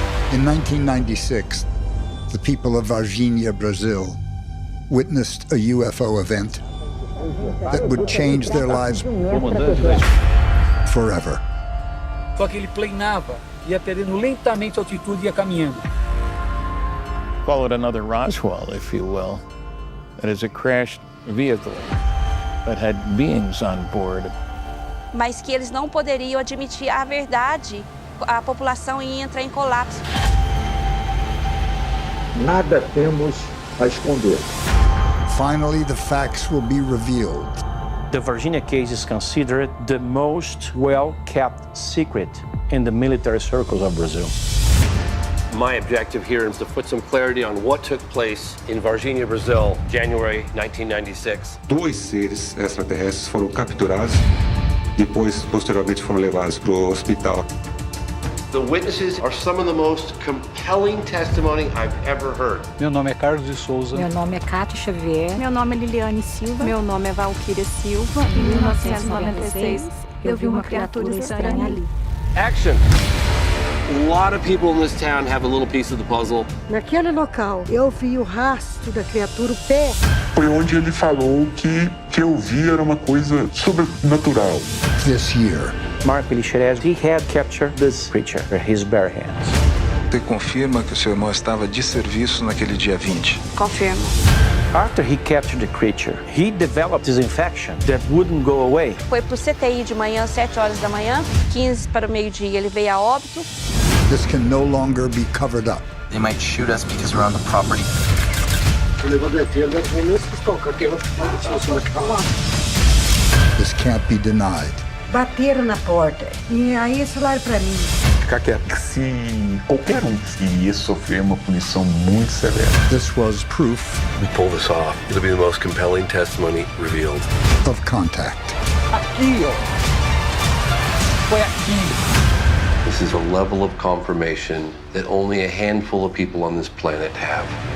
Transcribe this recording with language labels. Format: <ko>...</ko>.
<en>In 1996, the people of Varginha, Brazil, witnessed a UFO event that would change their lives forever.</en> <pt>Só que ele planava, ia perdendo lentamente a altitude e ia caminhando.</pt> <en>Call it another Roswell, if you will. It is a crashed vehicle that had beings on board.</en> <pt>Mas que eles não poderiam admitir a verdade. A população ia entrar em colapso. Nada temos a esconder.</pt> <en>Finally, the facts will be revealed. The Varginha case is considered the most well-kept secret in the military circles of Brazil. My objective here is to put some clarity on what took place in Varginha, Brazil, January 1996.</en> <pt>Dois seres extraterrestres foram capturados, depois, posteriormente, foram levados para o hospital.</pt> <en>The witnesses are some of the most compelling testimony I've ever heard.</en> <pt>Meu nome é Carlos de Souza. Meu nome é Cátia Xavier. Meu nome é Liliane Silva. Meu nome é Valquíria Silva. Em 1996, eu vi uma criatura estranha ali.</pt> <en>Action! A lot of people in this town have a little piece of the puzzle.</en> <pt>Naquele local, eu vi o rastro da criatura, o pé. Foi onde ele falou que eu vi era uma coisa sobrenatural.</pt> <en>This year, Mark Pellicharese, he had captured this creature with his bare hands.</en> <pt>Você confirma que o seu irmão estava de serviço naquele dia 20? Confirmo.</pt> <en>After he captured the creature, he developed this infection that wouldn't go away.</en> <pt>Foi pro CTI de manhã, 7 horas da manhã, 15 para o meio-dia, ele veio a óbito.</pt> <en>this can no longer be covered up. They might shoot us because we're on the property. This can't be denied.</en> <pt>Bateram na porta e aí falaram para mim. Ficar quieto. Se qualquer que ia sofrer uma punição muito severa.</pt> <en>This was proof. We pull this off. It'll be the most compelling testimony revealed. Of contact.</en> <pt>Aqui, ó. Foi aqui.</pt> <en>This is a level of confirmation that only a handful of people on this planet have.</en>